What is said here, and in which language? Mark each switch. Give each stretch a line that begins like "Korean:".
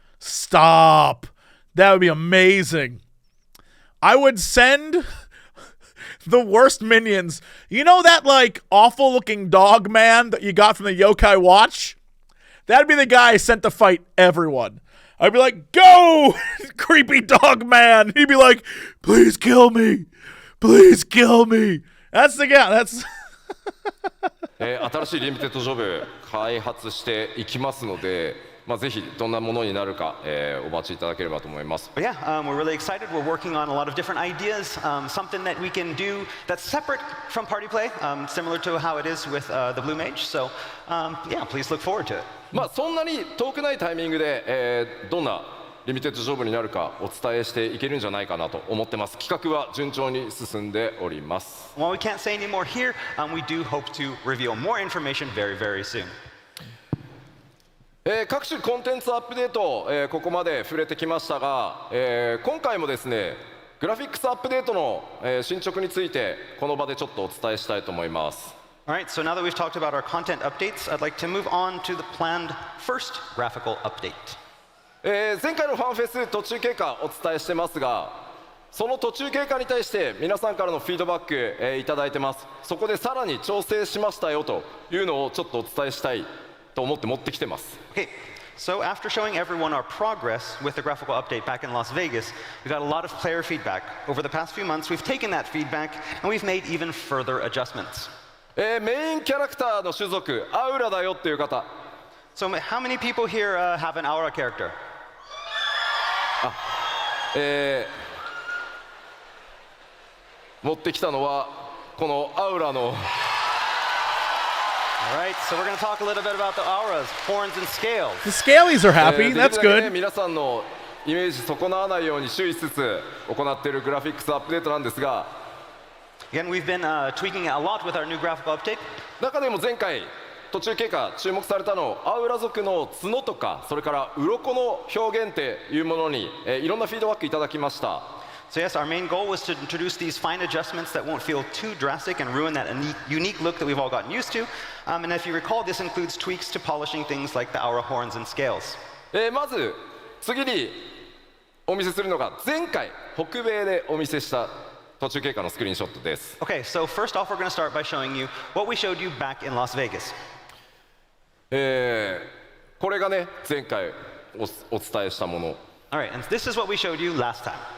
English: Stop. That would be amazing. I would send the worst minions. You know that like awful looking dog man that you got from the Yokai Watch? That'd be the guy I sent to fight everyone. I'd be like, go, creepy dog man. He'd be like, please kill me. That's the guy. That's
Japanese: 新しいリミテッドジョブ開発していきますので、ぜひどんなものになるか、お待ちいただければと思います。
English: But yeah, we're really excited. We're working on a lot of different ideas, something that we can do that's separate from party play, similar to how it is with the Blue Mage. So yeah, please look forward to it.
Japanese: そんなに遠くないタイミングで、どんなリミテッドジョブになるかお伝えしていけるんじゃないかなと思ってます。企画は順調に進んでおります。
English: While we can't say any more here, we do hope to reveal more information very, very soon.
Japanese: 各種コンテンツアップデート、ここまで触れてきましたが、今回もですね、グラフィックスアップデートの、進捗についてこの場でちょっとお伝えしたいと思います。
English: Alright, so now that we've talked about our content updates, I'd like to move on to the planned first graphical update.
Japanese: 前回のファンフェス途中経過お伝えしてますが、その途中経過に対して皆さんからのフィードバック、いただいてます。そこでさらに調整しましたよというのをちょっとお伝えしたいと思って持ってきてます。
English: Okay, so after showing everyone our progress with the graphical update back in Las Vegas, we got a lot of player feedback. Over the past few months, we've taken that feedback and we've made even further adjustments.
Japanese: メインキャラクターの種族アウラだよっていう方。
English: So how many people here have an aura character?
Japanese: 持ってきたのはこのアウラの。
English: Alright, so we're going to talk a little bit about the auras, horns and scales. the Scalies are happy. That's good.
Japanese: 皆さんのイメージ損なわないように注意しつつ行っているグラフィックスアップデートなんですが、
English: Again, we've been tweaking a lot with our new graphical update.
Japanese: 中でも前回途中経過注目されたのアウラ族の角とかそれから鱗の表現っていうものに、いろんなフィードバックいただきました。
English: So yes, our main goal was to introduce these fine adjustments that won't feel too drastic and ruin that unique look that we've all gotten used to. And if you recall, this includes tweaks to polishing things like the aura horns and scales.
Japanese: まず次にお見せするのが前回北米でお見せした途中経過のスクリーンショットです。
English: Okay, so first off, we're going to start by showing you what we showed you back in Las Vegas.
Japanese: これがね前回お伝えしたもの。
English: Alright, and this is what we showed you last time.